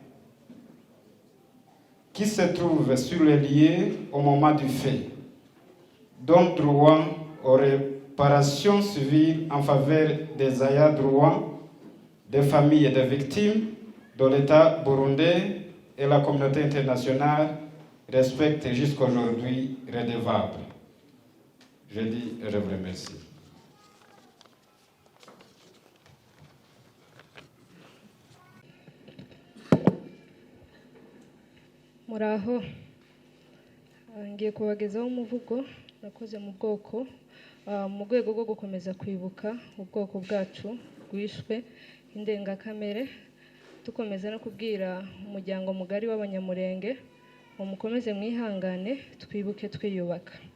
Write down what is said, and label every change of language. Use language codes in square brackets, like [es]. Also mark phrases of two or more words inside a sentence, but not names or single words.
[fr] qui se trouve sur les lieux au moment du fait, dont droit aurait réparation civile en faveur des ayants droit, des familles et des victimes, dont l'État burundais et la communauté internationale respectent jusqu'à aujourd'hui redevables. Je dis et je vous remercie. [rw] Muraho ngiye kubagezaho umuvugo nakoze mu bwoko mu rwego rwo gukomeza kwibuka ubwoko bwacu bwishwe indengakamere tukomeza no kubwira umuryango mugari w'Abanyamulenge ngo mukomeze mwihangane twibuke twiyubaka.